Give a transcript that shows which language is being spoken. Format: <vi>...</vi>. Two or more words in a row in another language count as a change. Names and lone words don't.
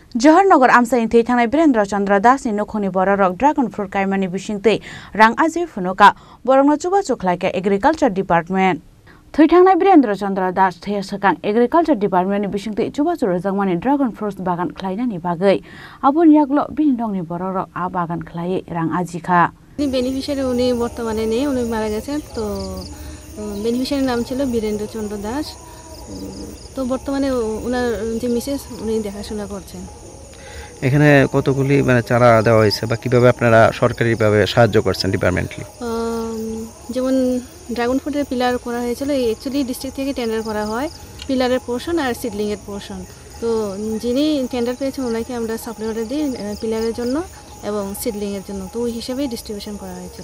<brx>जवाहरनगर आमसाइन थै थांनाय बीरेन्द्र चंद्र दासनि नखनि बररक</brx> <en>dragon fruit</en> <brx>कायमानि बिसिंतै रां आजि फुनुका बरंनो चुबा चुख्लायका</brx> <en>agriculture department</en> <brx>थै थांनाय बीरेन्द्र चंद्र दास थै सकां</brx> <en>agriculture department</en> <brx>बिसिंतै चुबा चुरजांमानि</brx> <en>dragon fruit</en> <brx>बागान खलायनानि बागै आबुन यागलो बिनि दंनि बररक आ बागान खलायै रां आजिखा</brx> <bn>बेनिफिशियारि उনি বর্তমানে নেই উনি মারা গেছেন তো বেনিফিশিয়ারি নাম ছিল বীরেন্দ্র চন্দ্র দাস তো বর্তমানে ওনার যে মিসেস উনি দেখাশোনা করছেন এখানে কতগুলি মানে চারা দেওয়া হয়েছে বা কিভাবে আপনারা সরকারিভাবে সাহায্য করছেন ডিপার্টমেন্টলি যেমন</bn> <en>dragon fruit's pillar</en> <bn>করা হয়েছিল</bn> <en>actually district</en> <bn>থেকে টেন্ডার করা হয় পিলারের পোর্শন আর সিডলিং এর পোর্শন তো যিনি টেন্ডার পেয়েছেন ওনাকে আমরা</bn> <en>supply order</en> <bn>দিই পিলারের জন্য এবং সিডলিং এর জন্য তো ওই হিসেবেই ডিস্ট্রিবিউশন করা হয়েছিল</bn>